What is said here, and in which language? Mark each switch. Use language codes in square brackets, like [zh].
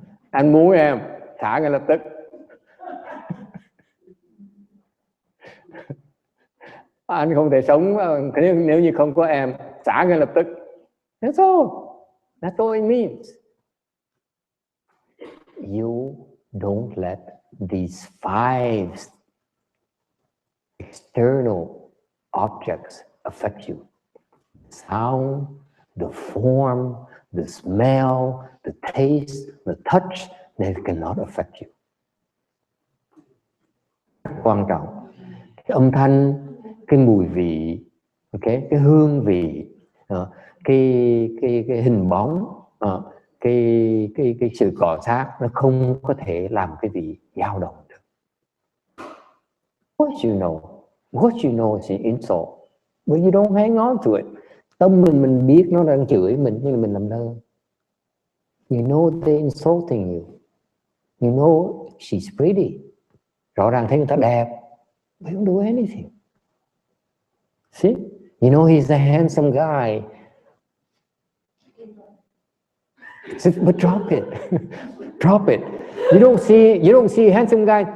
[vi] Anh muốn em, xả ngay lập tức. Anh không thể sống nếu như không có em, xả ngay lập tức. [en] That's all. That's all it means. You don't let these 5 external objects affect you. The sound, the form, the smell, the taste, the touch, they cannot affect you. [vi] Quan trọng, cái âm thanh, cái mùi vị, okay, cái hương vị, cái hình bóng, cái sự cọ xát, nó không có thể làm cái gì dao động được. [en] What you know is an insult, but you don't hang on to it. [vi] Tâm mình biết nó đang chửi mình, nhưng mà mình làm đơn. [en] You know they're insulting you. You know she's pretty. [vi] Rõ ràng thấy người ta đẹp, [en] but you don't do anything. See? You know he's a handsome guy. But drop it. Drop it. You don't see a handsome guy.